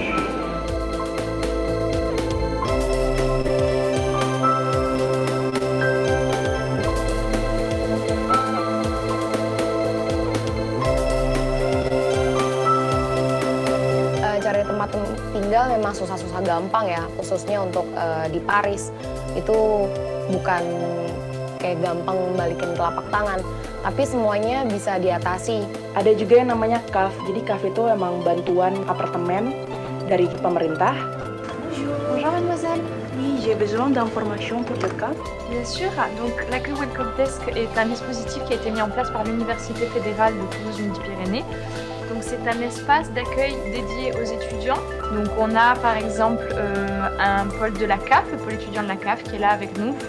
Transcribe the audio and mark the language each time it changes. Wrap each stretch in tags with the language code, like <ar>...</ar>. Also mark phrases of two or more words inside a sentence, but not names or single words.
<id>Cari tempat tinggal memang susah-susah gampang ya, khususnya untuk di Paris. Itu bukan kayak gampang balikin telapak tangan, tapi semuanya bisa diatasi. Ada juga yang namanya CAF. Jadi CAF itu emang bantuan apartemen dari pemerintah.</id> <fr>Bonjour mademoiselle. Oui, j'ai besoin d'informations pour le CAF. Bien sûr. Donc l'accueil Welcome Desk est un dispositif qui a été mis en place par l'Université fédérale de Toulouse-Midi-Pyrénées. Donc c'est un espace d'accueil dédié aux étudiants. Donc on a par exemple un pôle de la CAF, le pôle étudiant de la CAF qui est là avec nous.</fr>